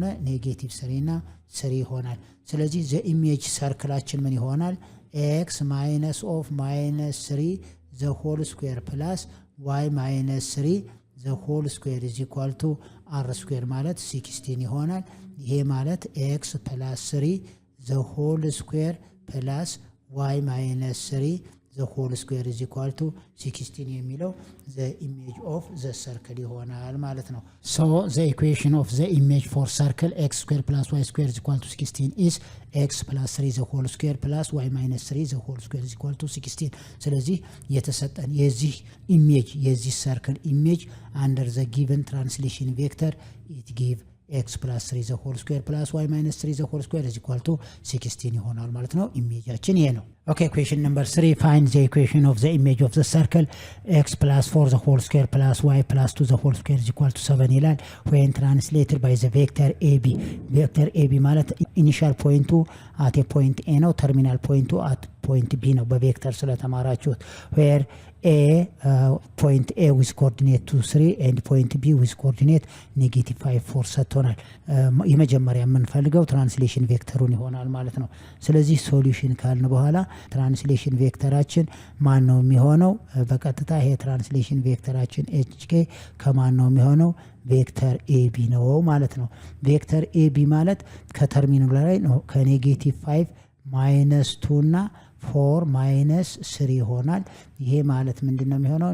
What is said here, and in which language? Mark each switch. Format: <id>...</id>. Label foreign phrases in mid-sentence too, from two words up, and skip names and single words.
<am>-3 እና 3 ይሆናል። ስለዚህ</am> <en>the image</en> <am>ሰርክላችን ምን ይሆናል?</am> <en>x -3 the whole square plus y - 3 the whole square is equal to r square</en> <am>ማለት 16 ይሆናል። ይሄ ማለት</am> <en>x + 3 the whole square plus y - 3 the whole square is equal to 16 የሚለው the image of the circle</en> <am>ይሆናል ማለት ነው።</am> <en>so the equation of the image for circle x square plus y square is equal to 16 is x plus 3 the whole square plus y - 3 the whole square is equal to 16።</en> <am>ስለዚህ የተሰጠን የዚህ ኢሜጅ የዚህ ሰርክል ኢሜጅ</am> <en>under the given translation vector it give x plus 3 the whole square plus y minus 3 the whole square is equal to 16</en> <am>ይሆናል ማለት ነው። ኢሜጃችን ይሄ</am> <en>ነው። ኦኬ question number 3 find the equation of the image of the circle x plus 4 the whole square plus y plus 2 the whole square is equal to 7 ይላል when translated by the vector ab። vector ab</en> <am>ማለት ኢኒሺያል ፖይንቱ</am> <en>at a point a</en> <am>ነው፣ ተርሚናል ፖይንቱ</am> <en>at point b</en> <am>ነው በቬክተር ስለተማራችሁት።</am> <en>where a point a with coordinate 2 3 and point b with coordinate -5 4</en> <am>ሰጥቶናል። የመጀመሪያ የምንፈልገው ትራንስሌሽን ቬክተሩን ይሆናል ማለት ነው። ስለዚህ ሶሉሽን ካልን በኋላ ትራንስሌሽን ቬክተራችን ማን ነው የሚሆነው? በቀጥታ ይሄ ትራንስሌሽን ቬክተራችን hk ከማን ነው የሚሆነው? ቬክተር ab ነው ማለት ነው። ቬክተር ab ማለት ከተርሚናሉ ላይ ነው ከ-5 -2 እና 4 -3 ይሆናል። ይሄ ማለት ምንድነው የሚሆነው?</am>